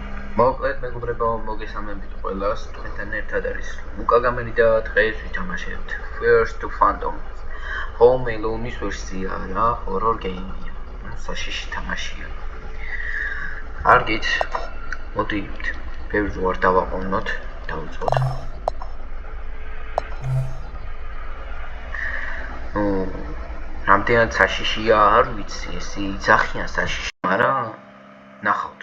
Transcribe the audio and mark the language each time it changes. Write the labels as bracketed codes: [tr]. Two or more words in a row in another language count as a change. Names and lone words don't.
[ka] მოკლედ მეგობრებო, მოგესალმებით ყველას. თქვენთან ერთად არის ლუკა გამერი და დღეს ვითამაშებთ First to Phantom. Home Alone-ის ვერსია რა, [en] horror game- [ka] ია. საშიში თამაშია. კარგით, მოდით, ბევრი ვარ დავაყოვნოთ, დავიწყოთ. რამდენად საშიშია არ ვიცი, ეს იძახიან საშიში, მაგრამ ნახავთ.